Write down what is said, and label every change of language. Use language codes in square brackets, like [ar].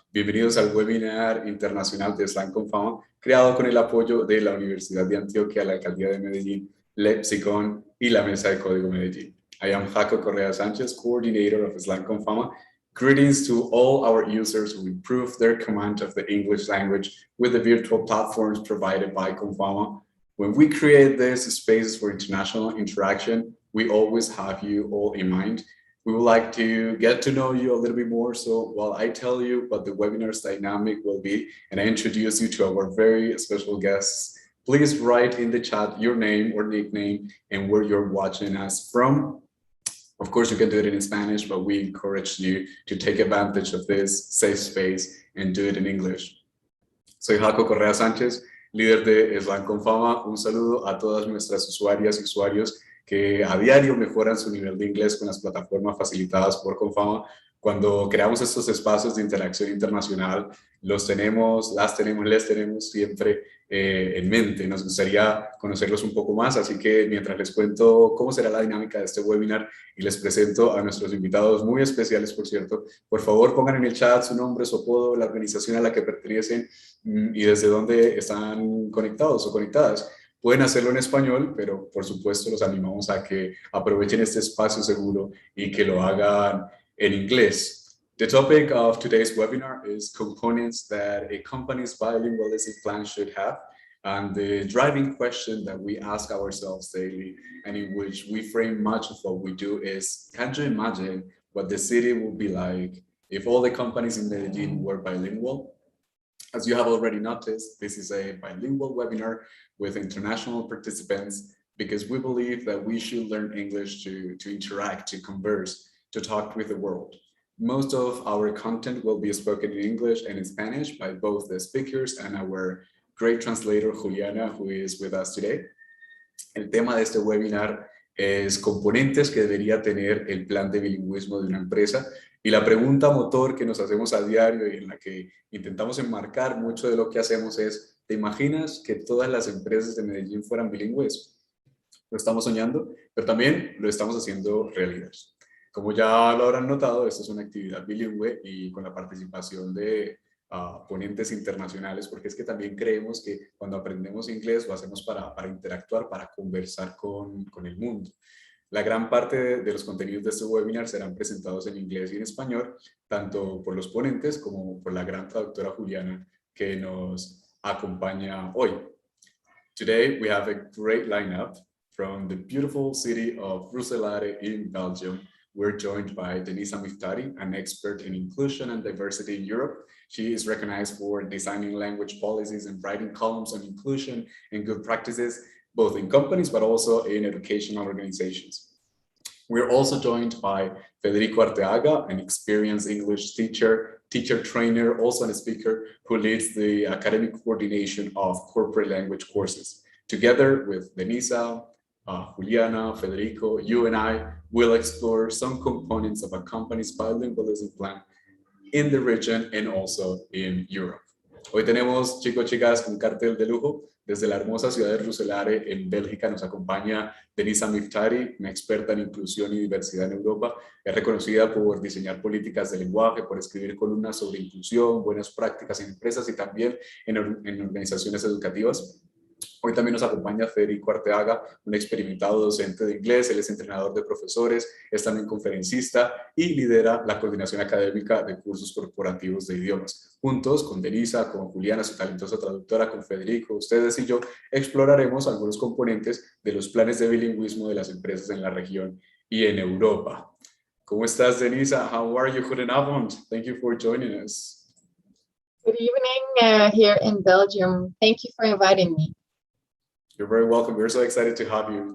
[es] Bienvenidos al webinar internacional de Slang Comfama, creado con el apoyo de la Universidad de Antioquia, la Alcaldía de Medellín, Lexicon y la Mesa de Código Medellín. [en] I am Jaco Correa Sánchez, coordinator of Slang Comfama. Greetings to all our users who improve their command of the English language with the virtual platforms provided by Comfama. When we create these spaces for international interaction, we always have you all in mind. We would like to get to know you a little bit more. So while I tell you what the webinar's dynamic will be, and I introduce you to our very special guests, please write in the chat your name or nickname and where you're watching us from. Of course, you can do it in Spanish, but we encourage you to take advantage of this safe space and do it in English. [es] Soy Jaco Correa Sánchez, líder de Slang Comfama. Un saludo a todas nuestras usuarias y usuarios que a diario mejoran su nivel de inglés con las plataformas facilitadas por Comfama. Cuando creamos estos espacios de interacción internacional, les tenemos siempre en mente. Nos gustaría conocerlos un poco más, así que mientras les cuento cómo será la dinámica de este webinar y les presento a nuestros invitados muy especiales, por cierto, por favor pongan en el chat su nombre, su apodo, la organización a la que pertenecen y desde dónde están conectados o conectadas. Pueden hacerlo en español, pero por supuesto los animamos a que aprovechen este espacio seguro y que lo hagan en inglés. [en] The topic of today's webinar is components that a company's bilingualism plan should have, and the driving question that we ask ourselves daily and in which we frame much of what we do is, can you imagine what the city would be like if all the companies in Medellín were bilingual? As you have already noticed, this is a bilingual webinar with international participants because we believe that we should learn English to interact, to converse, to talk with the world. Most of our content will be spoken in English and in Spanish by both the speakers and our great translator, Juliana, who is with us today. [es] El tema de este webinar es componentes que debería tener el plan de bilingüismo de una empresa. Y la pregunta motor que nos hacemos a diario y en la que intentamos enmarcar mucho de lo que hacemos es, ¿te imaginas que todas las empresas de Medellín fueran bilingües? Lo estamos soñando, pero también lo estamos haciendo realidad. Como ya lo habrán notado, esta es una actividad bilingüe y con la participación de ponentes internacionales, porque es que también creemos que cuando aprendemos inglés lo hacemos para interactuar, para conversar con el mundo. La gran parte de los contenidos de este webinar serán presentados en inglés y en español, tanto por los ponentes como por la gran traductora Juliana que nos acompaña hoy. [en] Today we have a great lineup from the beautiful city of Roeselare in Belgium. We're joined by Deniza Miftari, an expert in inclusion and diversity in Europe. She is recognized for designing language policies and writing columns on inclusion and good practices, both in companies, but also in educational organizations. We're also joined by Federico Arteaga, an experienced English teacher trainer, also a speaker who leads the academic coordination of corporate language courses. Together with Deniza, Juliana, Federico, you and I will explore some components of a company's bilingualism plan in the region and also in Europe. [es] Hoy tenemos, chicos, chicas, un cartel de lujo. Desde la hermosa ciudad de Roeselare, en Bélgica, nos acompaña Deniza Miftari, una experta en inclusión y diversidad en Europa. Es reconocida por diseñar políticas de lenguaje, por escribir columnas sobre inclusión, buenas prácticas en empresas y también en organizaciones educativas. Hoy también nos acompaña Federico Arteaga, un experimentado docente de inglés. Él es entrenador de profesores, es también conferencista y lidera la coordinación académica de cursos corporativos de idiomas. Juntos, con Deniza, con Juliana, su talentosa traductora, con Federico, ustedes y yo, exploraremos algunos componentes de los planes de bilingüismo de las empresas en la región y en Europa. ¿Cómo estás, [en] Deniza? How are you? Goedenavond. Thank you for joining us. Good evening here in Belgium. Thank you for inviting me. You're very welcome. We're so excited to have you.